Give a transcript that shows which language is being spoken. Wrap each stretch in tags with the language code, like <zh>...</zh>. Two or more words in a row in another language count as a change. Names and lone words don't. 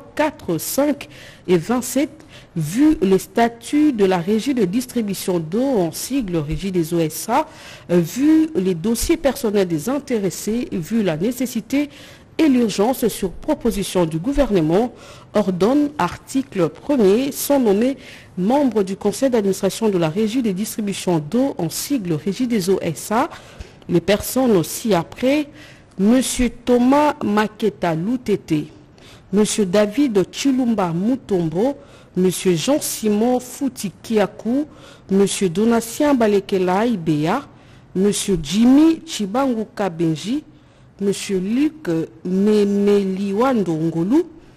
<fr>4, 5 et 27, vu les statuts de la régie de distribution d'eau, en sigle Régie des eaux SA, vu les dossiers personnels des intéressés, vu la nécessité et l'urgence sur proposition du gouvernement, ordonne, article 1er, sont nommés membres du conseil d'administration de la Régie des distributions d'eau, en sigle Régie des eaux SA, les personnes aussi après, M. Thomas Maketa Loutete, M. David Chilumba Mutombo, M. Jean-Simon Fouti-Kiakou, M. Donatien Balekela Ibea, M. Jimmy Chibanguka Benji, M. Luc Memeliwando Ngolu, M.</fr>